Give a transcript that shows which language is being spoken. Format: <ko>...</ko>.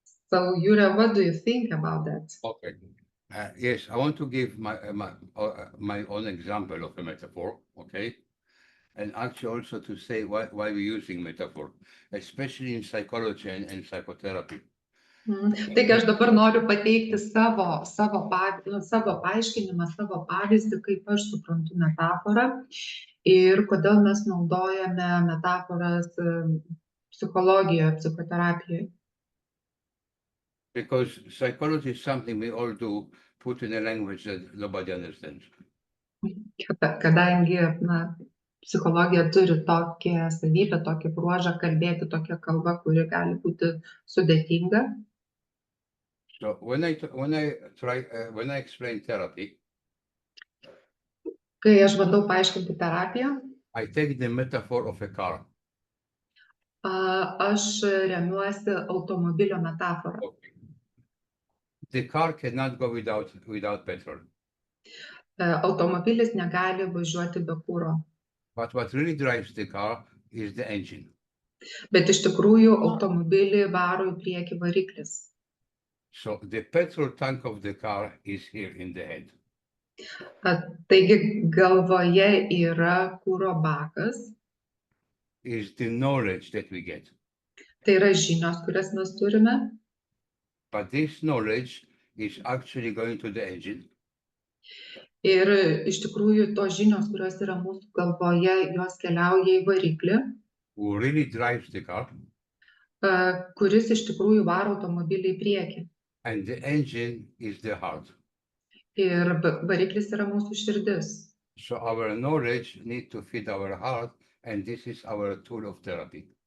<en>So Yura, what do you think about that? Okay. Yes, I want to give my own example of a metaphor, okay? And actually also to say why we're using metaphor, especially in psychology and psychotherapy.</en> <lt>Taigi aš dabar noriu pateikti savo paaiškinimą, savo pavyzdį, kaip aš suprantu metaforą ir kodėl mes naudojame metaforas psichologijoje, psichoterapijoje.</lt> <en>Because psychology is something we all do, put in a language that nobody understands.</en> <lt>Kadangi psichologija turi tokią savybę, tokį bruožą kalbėti tokią kalbą, kuri gali būti sudėtinga.</lt> <en>So when I explain therapy,</en> <lt>kai aš bandau paaiškinti terapiją,</lt> <en>I take the metaphor of a car.</en> <lt>Aš remiuosi automobilio metaforą.</lt> <en>Okay. The car cannot go without petrol.</en> <lt>Automobilis negali važiuoti be kuro.</lt> <en>But what really drives the car is the engine.</en> <lt>Bet iš tikrųjų automobilį varo į priekį variklis.</lt> <en>So the petrol tank of the car is here in the head.</en> <lt>Taigi galvoje yra kuro bakas.</lt> <en>Is the knowledge that we get.</en> <lt>Tai yra žinios, kurias mes turime.</lt> <en>But this knowledge is actually going to the engine.</en> <lt>Ir iš tikrųjų tos žinios, kurios yra mūsų galvoje, jos keliauja į variklį.</lt> <en>Who really drives the car.</en> <lt>Kuris iš tikrųjų varo automobilį į priekį.</lt> <en>And the engine is the heart.</en> <lt>Ir variklis yra mūsų širdis.</lt> <en>So our knowledge need to feed our heart, and this is our tool of therapy.</en>